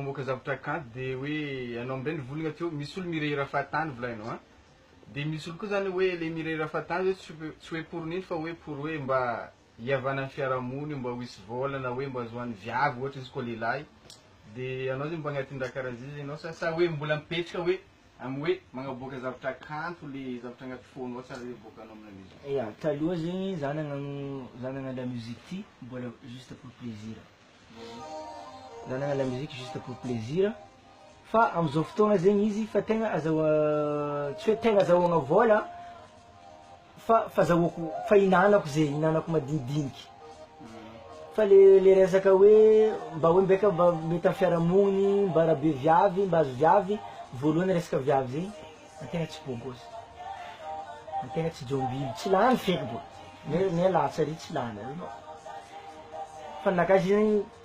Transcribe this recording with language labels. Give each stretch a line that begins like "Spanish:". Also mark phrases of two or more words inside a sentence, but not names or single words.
Malagasy: mamoaka zavatra kanto de hoe anao amin'ireny volagna teo misy olo mirehira fatany volainao a de misy olo koa zany hoe le mirehira fatany zay tsy hoe pour niny fa hoe pour hoe mba hiavana amin'ny fiarahamony mba ho hisy vola na hoe mba azohan'ny viavy ohatra izy koa lehilahy de anao zay mba agnatin'ny raha karaha zay anao sa hoe mbola mipetraka hoe amin'ny hoe magnaboaka zavatra kanto le zavatra agnaty fonao tsara hoe boakanao amina musique. Ya taloha zegny za nagnano
French: la musique
Malagasy: ty mbola
French: juste pour plaisir
Malagasy: za nagnano
French: la musique juste pour
Malagasy: plaisir fa amizao fotoagna zegny izy fa tegna tsy hoe tegna azahoagna vola fa azahoako fa hinanako madinidiniky fa le resaka hoe mba hoe mbeka mba mety amin'ny fiarahamony mba rabe viavy mba azo viavy voalohany resaka viavy zegny antegna tsy bôgôsy antegna tsy jombily tsy lany feky bo ne latsa ry tsy lany fa nakazy zegny